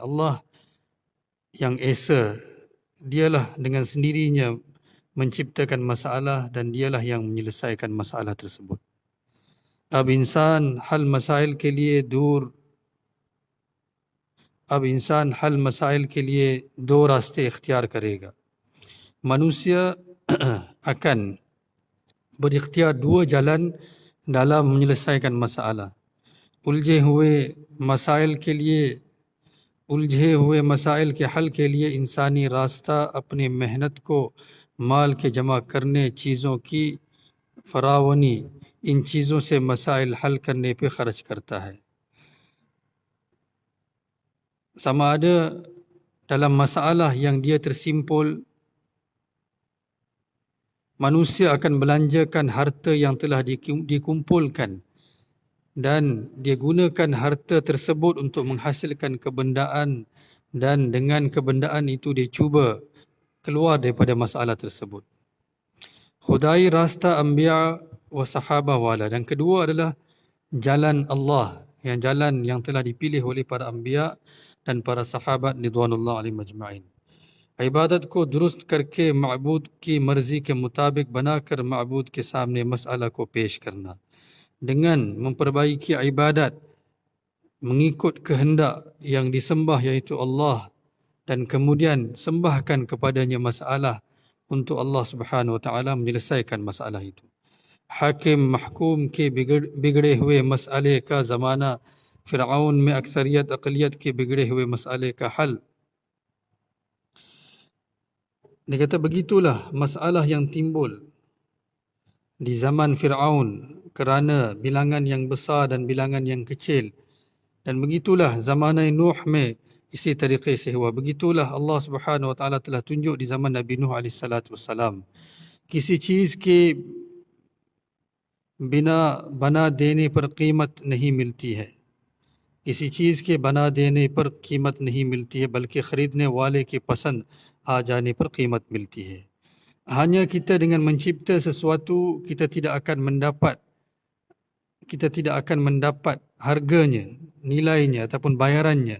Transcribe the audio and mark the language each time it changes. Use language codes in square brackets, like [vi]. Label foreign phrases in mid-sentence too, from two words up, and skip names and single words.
[ms] Allah yang Esa, dialah dengan sendirinya menciptakan masalah dan dialah yang menyelesaikan masalah tersebut. [ur] اب انسان حل مسائل کے لیے دو راستے اختیار کرے گا. [ms] Manusia akan berikhtiar dua jalan dalam menyelesaikan masalah. [ur] الجھے ہوئے مسائل کے حل کے لیے انسانی راستہ اپنے محنت کو، مال کے جمع کرنے، چیزوں کی فراوانی، ان چیزوں سے مسائل حل کرنے پہ خرچ کرتا ہے. [ms] Sama ada dalam masalah yang dia tersimpul, manusia akan belanjakan harta yang telah dikumpulkan dan dia gunakan harta tersebut untuk menghasilkan kebendaan, dan dengan kebendaan itu dia cuba keluar daripada masalah tersebut. [ur] خدائی راستہ انبیاء و صحابہ والا. [ms] Dan kedua adalah jalan Allah, yang jalan yang telah dipilih oleh para anbiya dan para sahabat [ar] رضوان الله عليهم أجمعين. [ur] عبادت کو درست کرکے معبود کی مرضی کے مطابق بناکر معبود کے سامنے مسئلہ کو پیش کرنا. [ms] Dengan memperbaiki ibadat mengikut kehendak yang disembah iaitu Allah, dan kemudian sembahkan kepadanya masalah untuk Allah [ar] سبحانه و تعالى [ms] menyelesaikan masalah itu. [ur] حاکم محکوم کے بگڑے ہوئے مسئلے کا زمانہ، فرعون میں اکثریت اقلیت کے بگڑے ہوئے مسئلے کا حل. [ms] Dia kata begitulah masalah yang timbul di zaman Fir'aun kerana bilangan yang besar dan bilangan yang kecil. Dan begitulah zaman Nuh [ur] میں اسی طریقے سے ہوا. [ms] Begitulah Allah [ar] سبحانه و تعالى [ms] telah tunjuk di zaman Nabi Nuh [ar] عليه الصلاة والسلام. [ur] کسی چیز کے بنا بنا دینے پر قیمت نہیں ملتی ہے. کسی چیز کے بنا دینے پر قیمت نہیں ملتی ہے، بلکہ خریدنے والے کے پسند آ جانے پر قیمت ملتی ہے. [ms] Hanya kita dengan mencipta sesuatu, kita tidak akan mendapat harganya, nilainya ataupun bayarannya.